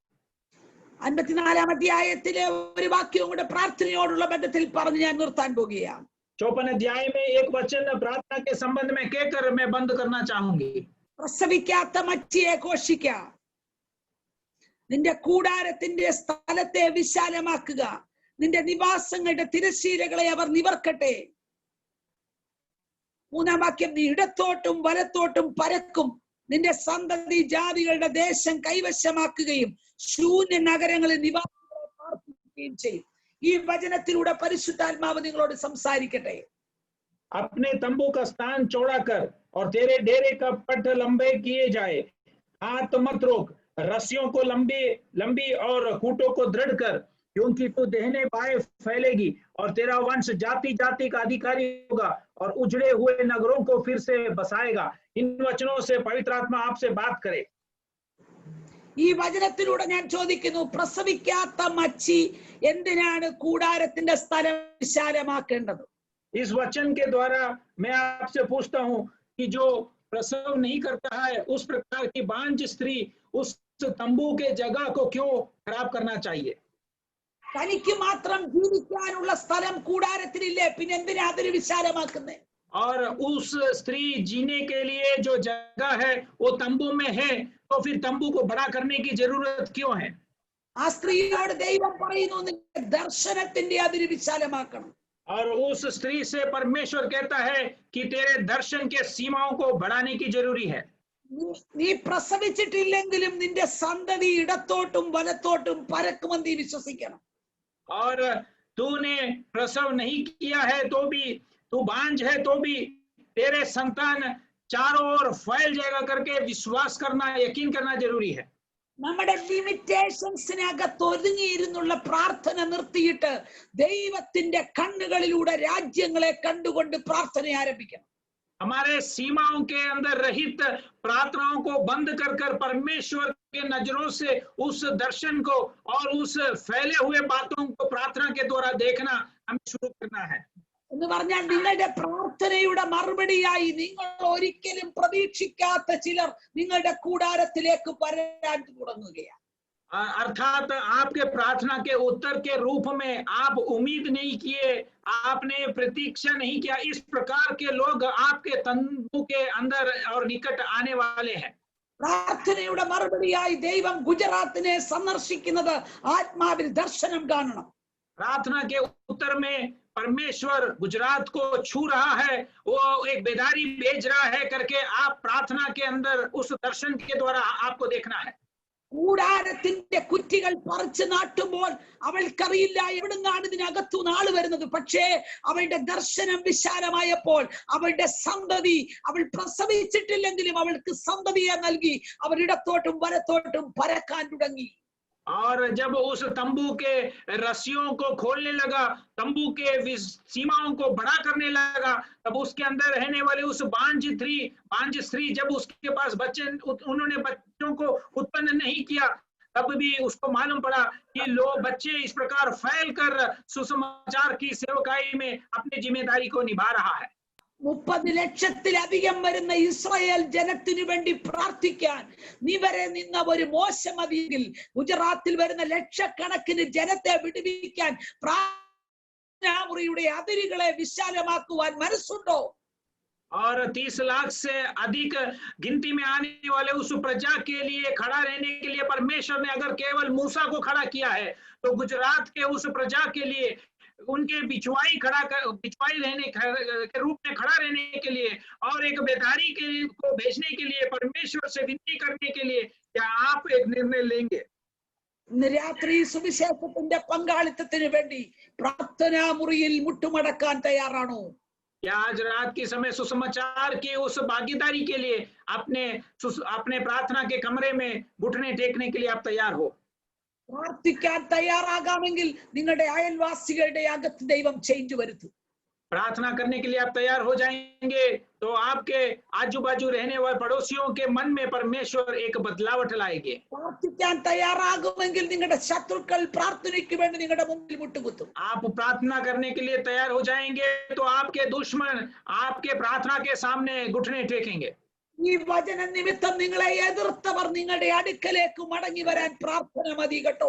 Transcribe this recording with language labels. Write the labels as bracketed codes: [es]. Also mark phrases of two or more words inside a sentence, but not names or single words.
[ml] 54-ാം അധ്യായത്തിലെ ഒരു വാക്യവും കൂടെ പ്രാർത്ഥനയോടുള്ള ബന്ധത്തിൽ പറഞ്ഞ് ഞാൻ നിർത്താൻ പോകുകയാണ്. [hi] 54 अध्याय में एक वचन प्रार्थना के संबंध में कहकर मैं बंद करना चाहूंगी। [ml] പ്രസവിക്കാത്ത മച്ചിയെ ഘോഷിക്കാം, നിന്റെ കൂടാരത്തിന്റെ സ്ഥലത്തെ വിശാലമാക്കുക, നിന്റെ നിവാസങ്ങളുടെ തിരശ്ശീലകളെ അവർ നിവർക്കട്ടെ. 3-ാം വാക്യം, നീ ഇടത്തോട്ടും വലത്തോട്ടും പരക്കും, നിന്റെ സന്തതി ജാതികളുടെ ദേശം കൈവശമാക്കുകയും ശൂന്യ നഗരങ്ങളിൽ നിവാസികളെ പാർപ്പിക്കുകയും ചെയ്യും. ഈ വചനത്തിലൂടെ പരിശുദ്ധാത്മാവ് നിങ്ങളോട് സംസാരിക്കട്ടെ. [hi] अपने तंबू का स्थान चौड़ा कर और तेरे डेरे का पट लंबे किए जाए। हाथ मत रोक, रस्सियों को लंबी लंबी और खूंटों को दृढ़ कर, क्योंकि तू दाहिने बाएं फैलेगी और तेरा वंश जाति जाति का अधिकारी होगा और उजड़े हुए नगरों को फिर से बसाएगा। इन वचनों से पवित्र आत्मा आपसे बात करे। [ml] ഈ വചനത്തിലൂടെ ഞാൻ ചോദിക്കുന്നു, പ്രസവിക്കാത്ത മച്ചി എന്തിനാണ് കൂടാരത്തിന്റെ സ്ഥലം വിശാലമാക്കേണ്ടത്? [hi] इस वचन के द्वारा मैं आपसे पूछता हूं कि जो प्रसव नहीं करता है उस प्रकार की बांझ स्त्री उस तंबू के जगह को क्यों खराब करना चाहिए? [ml] തനിക്ക് മാത്രം ജീവിക്കാനുള്ള സ്ഥലം കൂടാരത്തിലില്ലേ, പിന്നെ എന്തിനാ അതിന് വിശാലമാക്കുന്നത്? [hi] और उस स्त्री जीने के लिए जो जगह है वो तंबू में है, तो फिर तंबू को बड़ा करने की जरूरत क्यों है? [ml] ആ സ്ത്രീയോട് ദൈവം പറയുന്നു, നിന്റെ ദർശനത്തിന്റെ അതിന് വിശാലമാക്കണം. [hi] और उस स्त्री से परमेश्वर कहता है कि तेरे दर्शन के सीमाओं को बढ़ाने की जरूरी है। [ml] നീ പ്രസവിച്ചിട്ടില്ലെങ്കിലും നിന്റെ സന്തതി ഇടത്തോട്ടും വലത്തോട്ടും പരക്കുമെന്ന് നീ വിശ്വസിക്കണം. [hi] और तूने प्रसव नहीं किया है तो भी, तू बांझ है तो भी तेरे संतान चारों ओर फैल जाएगा करके विश्वास करना, यकीन करना जरूरी है। [ml] നമ്മുടെ ലിമിറ്റേഷൻസിനകത്ത് ഒതുങ്ങിയിരുന്നുള്ള പ്രാർത്ഥന നിർത്തിയിട്ട് ദൈവത്തിന്റെ കണ്ണുകളിലൂടെ രാജ്യങ്ങളെ കണ്ടുകൊണ്ട് പ്രാർത്ഥന ആരംഭിക്കണം. [hi] हमारे सीमाओं के अंदर रहित प्रार्थनाओं को बंद कर कर परमेश्वर के नजरों से उस दर्शन को और उस फैले हुए बातों को प्रार्थना के द्वारा देखना हमें शुरू करना है। [ml] എന്ന് പറഞ്ഞാൽ നിങ്ങളുടെ പ്രാർത്ഥനയുടെ മറുപടിയായി നിങ്ങൾ ഒരിക്കലും പ്രതീക്ഷിക്കാത്ത ചിലർ നിങ്ങളുടെ കൂടാരത്തിലേക്ക് വരാൻ തുടങ്ങുകയാണ്. [hi] अर्थात आपके प्रार्थना के उत्तर के रूप में आप उम्मीद नहीं किए, आपने प्रतीक्षा नहीं किया, इस प्रकार के लोग आपके तंबू के अंदर और निकट आने वाले हैं। [ml] പ്രാർത്ഥനയുടെ മറുപടിയായി ദൈവം ഗുജറാത്തിനെ സന്ദർശിക്കുന്നത് ആത്മാവിൽ ദർശനം കാണണം. [hi] प्रार्थना के उत्तर में परमेश्वर गुजरात को छू रहा है, वो एक बेदारी भेज रहा है करके आप प्रार्थना के अंदर उस दर्शन के द्वारा आपको देखना है। [ml] കൂടാരത്തിന്റെ കുറ്റികൾ പറിച്ചു നാട്ടുമ്പോൾ അവൾക്കറിയില്ല എവിടുന്നാണ് ഇതിനകത്തു നാള് വരുന്നത്. പക്ഷേ അവളുടെ ദർശനം വിശാലമായപ്പോൾ അവളുടെ സന്തതി, അവൾ പ്രസവിച്ചിട്ടില്ലെങ്കിലും അവൾക്ക് സന്തതിയെ നൽകി അവർ ഇടത്തോട്ടും വലത്തോട്ടും പരക്കാൻ തുടങ്ങി. [hi] और जब उस तंबू के रस्सियों को खोलने लगा, तंबू के सीमाओं को बड़ा करने लगा, तब उसके अंदर रहने वाले उस बांझ स्त्री जब उसके पास बच्चे, उन्होंने बच्चों को उत्पन्न नहीं किया, तब भी उसको मालूम पड़ा कि लोग बच्चे इस प्रकार फैल कर सुसमाचार की सेवकाई में अपनी जिम्मेदारी को निभा रहा है। [ml] 30 ലക്ഷത്തിലധികം വരുന്ന ഇസ്രായേൽ ജനത്തിനു വേണ്ടി പ്രാർത്ഥിക്കാൻ നീ വരെ നിന്ന ഒരു മോശം മതിയെങ്കിൽ ഗുജറാത്തിൽ വരുന്ന ലക്ഷക്കണക്കിന് ജനത്തെ വിടുവിക്കാൻ പ്രാർത്ഥനാമുറിയുടെ അതിരുകളെ വിശാലമാക്കുവാൻ മനസ്സുണ്ടോ? [hi] और 30 लाख से अधिक गिनती में आने वाले उस प्रजा के लिए खड़ा रहने के लिए परमेश्वर ने अगर केवल मूसा को खड़ा किया है, तो गुजरात के उस प्रजा के लिए उनके बिछवाई रहने के रूप में खड़ा रहने के लिए और एक बेदारी को भेजने के लिए परमेश्वर से विनती करने के लिए क्या आप एक निर्णय लेंगे? [ml] ഇന്ന് രാത്രി സുവിശേഷത്തിന്റെ പങ്കാളിത്തത്തിന് വേണ്ടി പ്രാർത്ഥനാ മുറിയിൽ മുട്ടുമടക്കാൻ തയ്യാറാണോ? [hi] क्या आज रात के समय सुसमाचार की उस भागीदारी के लिए अपने प्रार्थना के कमरे में घुटने टेकने के लिए आप तैयार हो? [ml] പ്രാർത്ഥിക്കാൻ തയ്യാറാകാമെങ്കിൽ നിങ്ങളുടെ അയൽവാസികളുടെ അകത്ത് ദൈവം ചേഞ്ച് വരുത്തും. [hi] प्रार्थना करने के लिए आप तैयार हो जाएंगे तो आपके आजू बाजू रहने वाले पड़ोसियों के मन में परमेश्वर एक बदलावट लाएंगे। [ml] പ്രാർത്ഥിക്കാൻ തയ്യാറാകുമെങ്കിൽ നിങ്ങളുടെ ശത്രുക്കൾ പ്രാർത്ഥനയ്ക്ക് വേണ്ടി നിങ്ങളുടെ മുമ്പിൽ മുട്ടുകുത്തും. [hi] आप प्रार्थना करने के लिए तैयार हो जाएंगे तो आपके दुश्मन आपके प्रार्थना के सामने घुटने टेकेंगे। [ml] ഈ വചന നിമിത്തം നിങ്ങളെ എതിർത്തവർ നിങ്ങളുടെ അടുക്കലേക്ക് മടങ്ങി വരാൻ പ്രാർത്ഥന മതി കേട്ടോ.